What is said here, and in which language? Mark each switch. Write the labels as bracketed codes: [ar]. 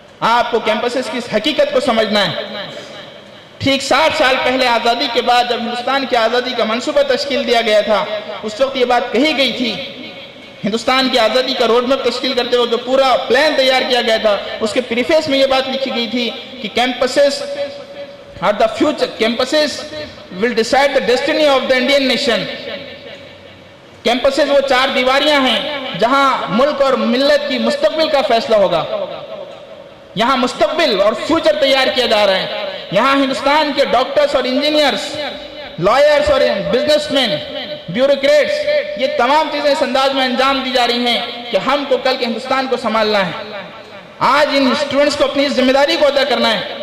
[ur] آپ کو کیمپسز کی اس حقیقت کو سمجھنا ہے۔ ٹھیک 60 سال پہلے آزادی کے بعد جب ہندوستان کی آزادی کا منصوبہ تشکیل دیا گیا تھا، اس وقت یہ بات کہی گئی تھی، ہندوستان کی آزادی کا روڈ میپ تشکیل کرتے ہوئے جو پورا پلان تیار کیا گیا تھا، اس کے پریفیس میں یہ بات لکھی گئی تھی کہ campuses [en] are the future. Campuses will decide the destiny of the Indian nation. [ur] Campuses وہ 4 دیواریاں ہیں جہاں ملک اور ملت کی مستقبل کا فیصلہ ہوگا۔ یہاں مستقبل اور فیوچر تیار کیا جا رہا ہے۔ یہاں ہندوستان کے ڈاکٹرز اور انجینئرز، لائرز اور بزنس مین، بیوروکریٹس، یہ تمام چیزیں اس انداز میں انجام دی جا رہی ہیں کہ ہم کو کل کے ہندوستان کو سنبھالنا ہے۔ آج ان اسٹوڈنٹس کو اپنی ذمہ داری کو ادا کرنا ہے